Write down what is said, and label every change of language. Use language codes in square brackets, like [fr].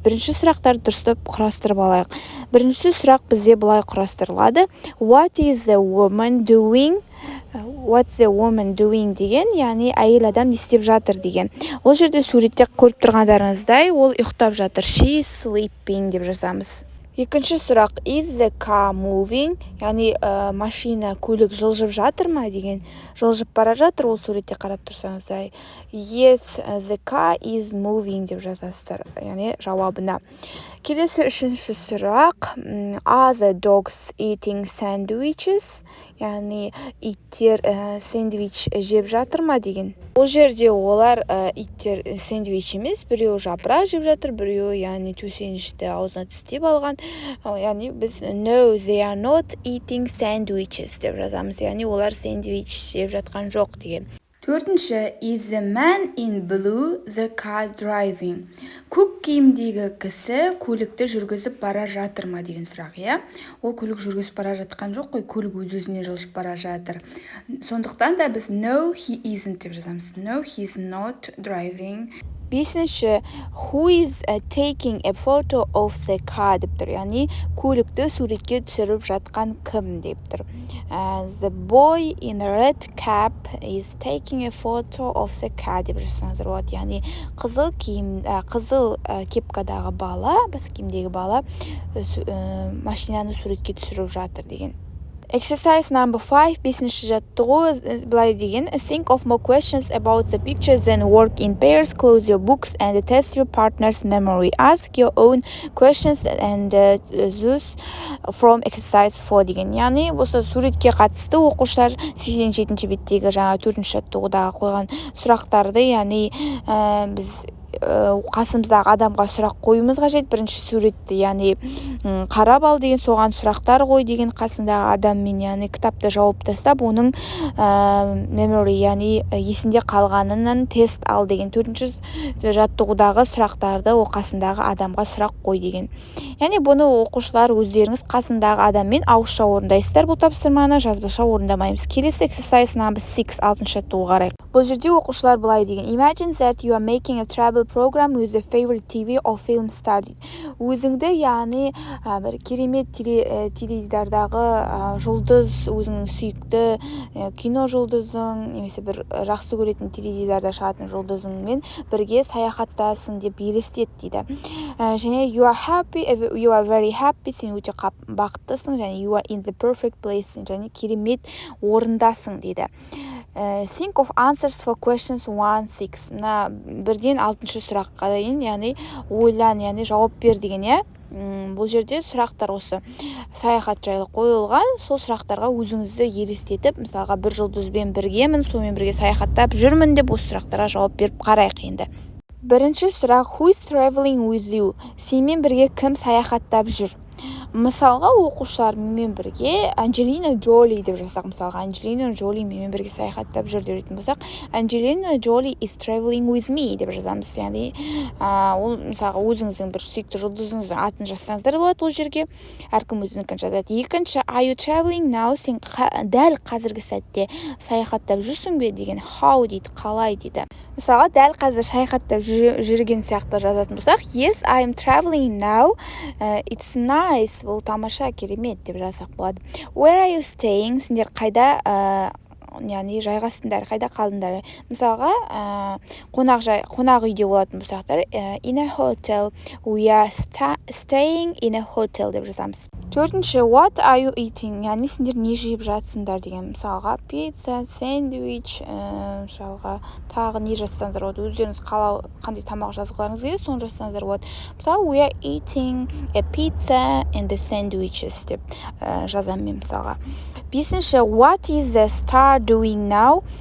[kk] Бірінші сұрақтарды дұрыстап құрастырып алайық. Бірінші сұрақ бізде былай құрастырылады. [en] What is the woman doing? What's the woman doing [kk] деген, яғни әйел адам не істеп жатыр деген. Ол жерде суретте көріп тұрғандарыңыздай, ол ұйықтап жатыр. [en] She is sleeping [kk] деп жазамыз. Екінші сұрақ, [en] is the car moving? [kk] Яғни машина, көлік жылжып жатыр ма деген. Жылжып бара жатыр, ол суретте қарап тұрсаңыздай. [en] Yes, the car is moving [kk] деп жазасыздар, яғни жауабына. Келесі үшінші сұрақ. [en] Are the dogs eating sandwiches? [kk] Яғни иттер сэндвич жеп жатыр ма деген. Бұл жерде олар иттер сэндвич емес, біреу жапырақ жеп жатыр, біреу яғни төсенішті аузына тістеп алған. Яғни біз [en] no, they are not eating sandwiches [kk] деп жазамыз. Яғни олар сэндвич жеп жатқан жоқ деген. Төртінші, [en] is the man in blue the car driving? [kk] Көк киімдегі кісі көлікті жүргізіп бара жатыр ма деген сұрақ, иә? Ол көлік жүргізіп бара жатқан жоқ қой, көлік өз-өзіне жылжып бара жатыр. Сондықтан да біз [en] no, he isn't [kk] деп жазамыз. [en] No, he is not driving. [kk] Бесінші, [en] who is taking a photo of the car [kk] деп тұр. Яғни көлікті суретке түсіріп жатқан кім деп тұр. [en] The boy in a red cap is taking a photo of the car [kk] деп жазсаңыздар болады. Яғни қызыл кепкадағы бала, бас киімдегі бала машинаны суретке түсіріп жатыр деген. [en] Exercise number 5, [kk] бесінші жаттығу былай деген. [en] Think of more questions about the pictures, then work in pairs, close your books and test your partner's memory. Ask your own questions and those from exercise 4 [kk] деген. Яғни осы суретке қатысты оқушылар 87-ші беттегі жаңа 4-ші жаттығудағы қойған сұрақтарды, яғни біз қасымыздағы адамға сұрақ қоюымыз қажет. Бірінші суретті, яғни қарап ал деген, соған сұрақтар қой деген, қасындағы адаммен, яғни кітапты жауып тастап, оның memory, яғни есінде қалғанынан тест ал деген. Төртінші жаттығудағы сұрақтарды қасындағы адамға сұрақ қой деген. Яғни бұны оқушылар өздеріңіз қасындағы адаммен ауызша орындайсыздар. Бұл тапсырманы жазбаша орындамаймыз. Келесі [en] exercise number 6, [kk] 6-шы жаттығуға қарайық. Бұл жерде оқушылар былай деген. [en] Imagine that you are making a travel program with a favorite TV or film star. [kk] Өзіңді, яғни бір керемет теледидардағы жұлдыз, өзіңнің сүйікті кино жұлдызың, немесе бір жақсы көретін теледидарда шығатын жұлдызыңмен бірге саяхаттасың деп елестет дейді. Және [en] you are very happy, [kk] сен өте бақыттысың, және [en] you are in the perfect place, [kk] және керемет орындасың дейді. [en] Think of answers for questions 1-6. [kk] Мына бірден 6-шы сұраққа дейін, яғни ойлан, яғни жауап бер деген, иә. Бұл жерде сұрақтар осы саяхат жайлы қойылған. Сол сұрақтарға өзіңізді елестетіп, мысалға бір жұлдызбен біргемін, сонымен бірге саяхаттап жүрмін деп осы сұрақтарға жауап беріп қарайық енді. Бірінші сұрақ, [en] who is traveling with you? [kk] Сенімен бірге кім саяхаттап жүр? Мысалға оқушылар менімен бірге Анджелина Джоли деп жазсақ, мысалға Анджелина Джоли менімен бірге саяхаттап жүр деп болсақ, Анджелина Джоли [en] is traveling with me [kk] деп жазамыз. Яғни ол мысалға өзіңіздің бір сүйікті жұлдызыңыздың атын жазсаңыздар болады ол жерге. Әркім өзінікін жазады. Екінші, [en] are you traveling now? [kk] Сен дәл қазіргі сәтте саяхаттап жүрсің бе деген. How дейді, қалай дейді. Мысалға дәл қазір саяхаттап жүрген сияқты жазатын болсақ, [en] yes, I am traveling now. It's nice. [kk] Бұл тамаша, керемет деп жазсақ болады. [en] Where are you staying? [kk] Сендер қайда яғни жайғастыңдар, қайда қалдыңдар? Мысалға қонақ үйде болатын болсақтар, [en] in a hotel. We are staying in a hotel [kk] деп жазамыз. Төртінші, [en] what are you eating? [kk] Яғни сендер не жеп жатсыңдар деген. Мысалға пицца, сэндвич, мысалға тағы не жазсаңыздар болады. Өздеріңіз қандай тамақ жазғыларыңыз келеді, соны жазсаңыздар болады. Мысалы, [en] we are eating a pizza and the sandwiches [kk] деп жазамын мен мысалға. Бесінші, [en] what is the star doing now?